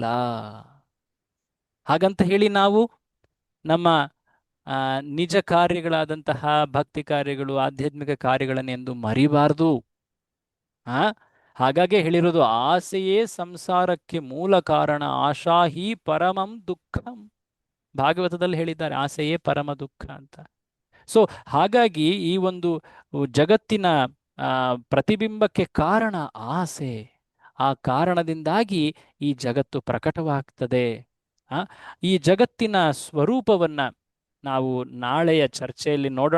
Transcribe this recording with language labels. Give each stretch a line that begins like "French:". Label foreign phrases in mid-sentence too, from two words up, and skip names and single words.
Kannada: ಹಾಗಂತ ಹೇಳಿ ನಾವು ನಮ್ಮ ನಿಜ ಕಾರ್ಯಗಳಾದಂತಹ ಭಕ್ತಿ ಕಾರ್ಯಗಳು, ಆಧ್ಯಾತ್ಮಿಕ ಕಾರ್ಯಗಳನ್ನೆಂದು ಮರಿಬಾರ್ದು. ಹಾಗಾಗಿ ಹೇಳಿರೋದು, ಆಸೆಯೇ ಸಂಸಾರಕ್ಕೆ ಮೂಲ ಕಾರಣ,
Sanskrit: ಆಶಾ ಹಿ ಪರಮಂ ದುಃಖಂ.
Kannada: ಭಾಗವತದಲ್ಲಿ ಹೇಳಿದ್ದಾರೆ, ಆಸೆಯೇ ಪರಮ ದುಃಖ ಅಂತ. ಸೊ ಹಾಗಾಗಿ ಈ ಒಂದು ಜಗತ್ತಿನ ಪ್ರತಿಬಿಂಬಕ್ಕೆ ಕಾರಣ ಆಸೆ. ಆ ಕಾರಣದಿಂದಾಗಿ ಈ ಜಗತ್ತು ಪ್ರಕಟವಾಗ್ತದೆ. ಈ ಜಗತ್ತಿನ ಸ್ವರೂಪವನ್ನ ನಾವು ನಾಳೆಯ ಚರ್ಚೆಯಲ್ಲಿ ನೋಡೋಣ.